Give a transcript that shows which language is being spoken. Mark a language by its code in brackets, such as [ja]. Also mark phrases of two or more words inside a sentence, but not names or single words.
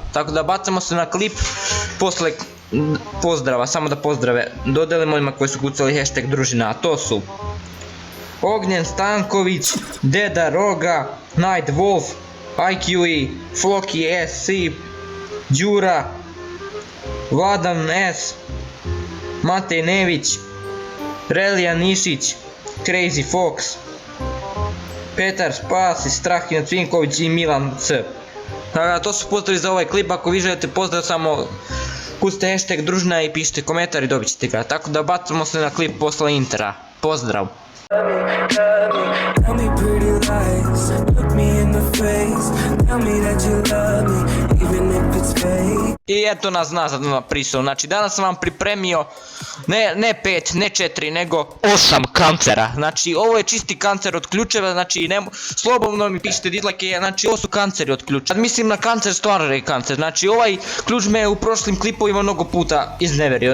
[sr] Tako da bacamo se na klip posle pozdrava, samo da pozdrave dodelimo onima koji su kucali hashtag družina, a to su Ognjen Stanković, Deda Roga, Night Wolf, IQE, Floki SC, Đura, Vladan S, Matej Nević, Relija Nišić, Crazy Fox, Petar Spasić, Strahinja Cvinković i Milan C. To su pozdravi za ovaj klip, ako vi želite pozdrav samo kucite hashtag družina i pišite komentar i dobit ćete ga. Tako da bacamo se na klip posle intera. Pozdrav! [en] Tell me pretty lies, look me in the face, tell me that you love me, even if it's fake. [sr] I eto nas nazad na Prison, znači danas sam vam pripremio ne 5, ne 4, nego 8 kancera. Znači ovo je čisti kancer od ključeva, znači slobodno mi pišite dislike, znači ovo su kanceri od ključeva. Sad mislim na kancer, stvarno je kancer, znači ovaj ključ me u prošlim klipovima mnogo puta izneverio.